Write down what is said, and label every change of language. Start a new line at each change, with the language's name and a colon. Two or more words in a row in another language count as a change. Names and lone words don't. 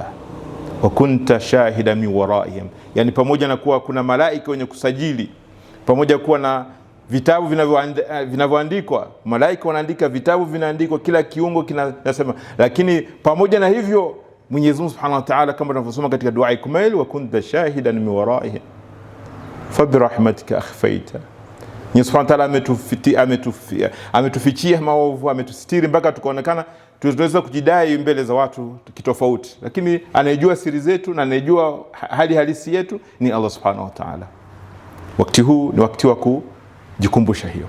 Arabic: وكنت شهيدا من ورائهم,
Swahili: yani pamoja na kuwa kuna malaika wenye kusajili, pamoja kuwa na vitabu vinavyoandikwa, malaika wanaandika, vitabu vinaandikwa, kila kiungo kinasema, lakini pamoja na hivyo Mwenyezi Mungu
Arabic: سبحانه وتعالى,
Swahili: kama tunavyosoma katika dua ikumail,
Arabic: وكنت شهيدا من ورائهم فبرحمتك أخفيته.
Swahili: Mwenyezi
Arabic: سبحانه وتعالى
Swahili: ametufichia maovu, ametusitiri mpaka tukaonekana tunaweza kujidai mbele za watu kitofauti, lakini anayejua siri zetu na anayejua hali halisi yetu ni Allah
Arabic: سبحانه وتعالى.
Swahili: Wakati huu ni wakati wa kujikumbusha hiyo.